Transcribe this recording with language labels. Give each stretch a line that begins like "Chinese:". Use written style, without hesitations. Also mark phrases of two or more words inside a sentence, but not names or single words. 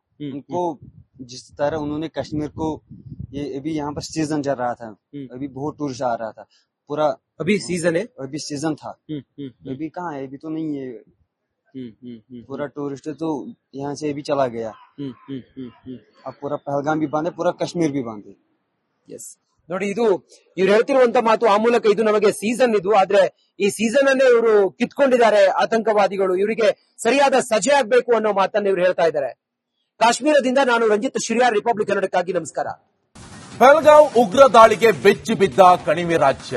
Hindi: उनको जिस तरह उन्होंने कश्मीर को, ये अभी यहाँ पर सीजन चल रहा था, अभी बहुत टूरिस्ट आ रहा था पूरा। अभी सीजन है? अभी सीजन था। अभी कहाँ है, अभी तो नहीं है। पूरा टूरिस्ट तो यहाँ से भी चला गया। अब पूरा पहलगाम भी बंद है, पूरा कश्मीर भी बंद है। यस,
Kannada: ನೋಡಿ, ಇದು ಇವ್ರು ಹೇಳ್ತಿರುವಂತ ಮಾತು. ಆ ಮೂಲಕ ಇದು ನಮಗೆ ಸೀಸನ್ ಇದು, ಆದ್ರೆ ಈ ಸೀಸನ್ ಅನ್ನೇ ಇವರು ಕಿತ್ಕೊಂಡಿದ್ದಾರೆ ಆತಂಕವಾದಿಗಳು. ಇವರಿಗೆ ಸರಿಯಾದ ಸಜೆ ಆಗ್ಬೇಕು ಅನ್ನೋ ಮಾತನ್ನ ಇವ್ರು ಹೇಳ್ತಾ ಇದ್ದಾರೆ. ಕಾಶ್ಮೀರದಿಂದ ನಾನು ರಂಜಿತ್ ಶಿರಿಯಾರ್, ರಿಪಬ್ಲಿಕ್ ಕನ್ನಡಕ್ಕಾಗಿ. ನಮಸ್ಕಾರ. ಪಹಲ್ಗಾಂವ್ ಉಗ್ರ ದಾಳಿಗೆ ಬೆಚ್ಚಿ ಬಿದ್ದ ಕಣಿವೆ ರಾಜ್ಯ.